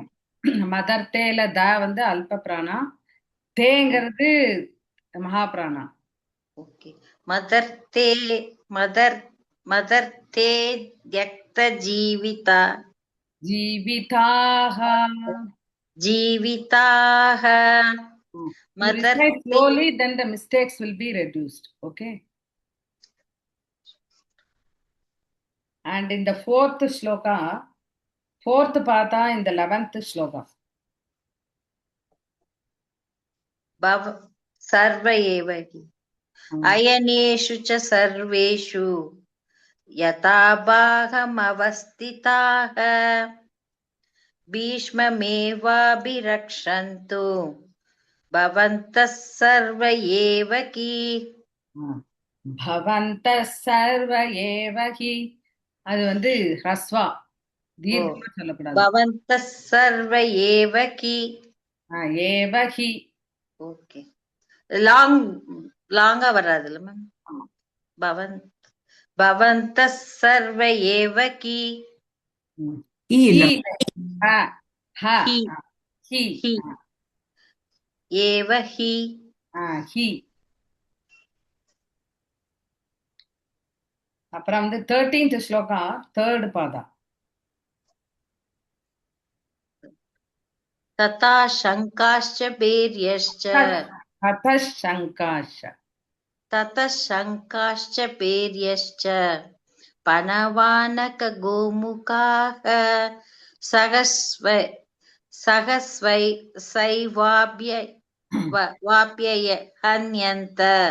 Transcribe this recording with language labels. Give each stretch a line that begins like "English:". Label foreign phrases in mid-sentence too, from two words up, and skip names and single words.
Tamil: மதர்த்தேல தா வந்து
Sanskrit: अल्प प्राण,
Tamil: தேங்கிறது மகாபிராணா.
Sanskrit: ஓகே. मदर्थे मदर्थे त्यक्त ஜீவிதாக. ஜீவிதாக.
English: Slowly, then the mistakes will be reduced. Okay. And in the fourth shloka, fourth pata in the 11th shloka.
Sanskrit: सर्व एव हि अयनेषु च सर्वेषु यथा भागमवस्थिताः भीष्ममेवाभिरक्षन्तु भवन्तः सर्व एव हि. भवन्तः सर्व एव हि.
Tamil: அது வந்து ஹ்ரஸ்வா, தீர்க்கமா சொல்லக்கூடாது.
Sanskrit: भवन्तः सर्व एव हि. एव हि.
Tamil: ஓகே. லாங்கா வராதுல்ல மேம்?
Sanskrit: भवन्तः सर्व एव हि. एव हि.
Tamil: அப்புறம் வந்து 13th ஸ்லோகா தேர்ட் பாதா.
Sanskrit: तथा शङ्काश्च भैर्यश्च. ततः शङ्काश्च भैर्यश्च पनवानक गोमुखाः सहस्वैवाभ्य हन्यन्त.